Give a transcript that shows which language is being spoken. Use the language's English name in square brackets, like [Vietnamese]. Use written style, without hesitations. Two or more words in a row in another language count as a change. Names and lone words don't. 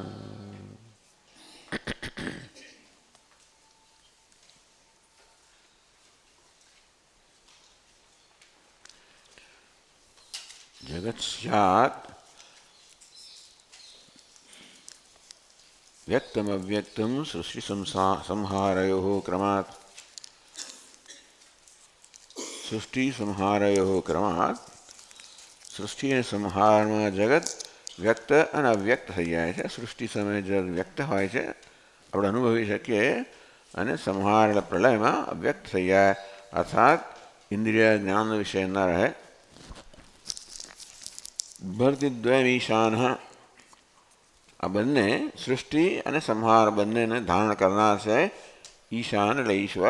[Sanskrit] जगत् स्यात् व्यक्तमव्यक्तं सृष्टि संहारयोः क्रमात्। सृष्टि संहारयोः क्रमात् [Gujarati] सृष्टि અને સંહારમાં જગત વ્યક્ત અને અવ્યક્ત થઈ જાય છે. સૃષ્ટિ સમયે જગત વ્યક્ત હોય છે, આપણે અનુભવી શકીએ, અને સંહાર પ્રલયમાં અવ્યક્ત થઈ જાય, અર્થાત ઇન્દ્રિય જ્ઞાન વિષય ન રહે. [Sanskrit] ભરતિદ્વયમ ઈશાન, [Gujarati] આ બંને સૃષ્ટિ અને સંહાર બંનેને ધારણ કરનાર છે ઈશાન એટલે ઈશ્વર.